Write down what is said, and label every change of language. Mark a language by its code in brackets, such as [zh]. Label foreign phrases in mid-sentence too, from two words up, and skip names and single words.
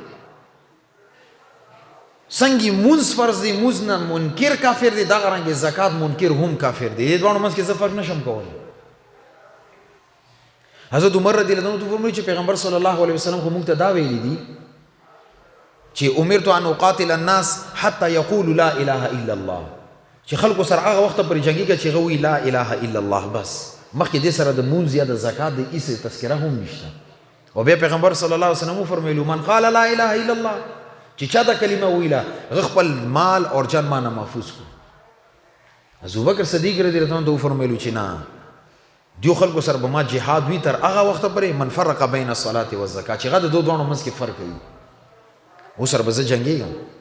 [ps] څنګه مونځ فرض دی، مونځ نه منکر کافر دی، دغه رنګې زکات منکر هم کافر دی. دې دواړو منځ کې زه فرق نشم کولی. حضرت عمر [ar] رضی الله عنه [ps] فرمایي چې پیغمبر [ar] صلی الله علیه وسلم [ps] خو موږ ته دا ویلي دي چې [ar] امرت ان اقاتل الناس حتى يقولوا لا اله الا الله، [ps] چې خلکو سره هغه وخت پورې جنګېږي چې هغه وایي [ar] لا اله الا الله [ps] بس، مخکې دې سره د مونځ یا د زکات د هېڅ تذکره هم نشته. او بیا پیغمبر [ar] صلی الله علیه وسلم [ps] وفرمیلو [ar] من قال لا اله الا الله، [ps] چې چا دا کلمه ویله هغه خپل مال او جان مانه محفوظ کړو. ابوبکر صدیق [ar] رضی الله عنه [ps] وفرمیلو چې نه، دیو خلکو سره به ما جهاد وي تر هغه وخته پورې [ar] من فرق بین الصلاة والزکات، [ps] چې هغه د دو دواړو منځ کې فرق کوي، او سره به زه جنګېږم.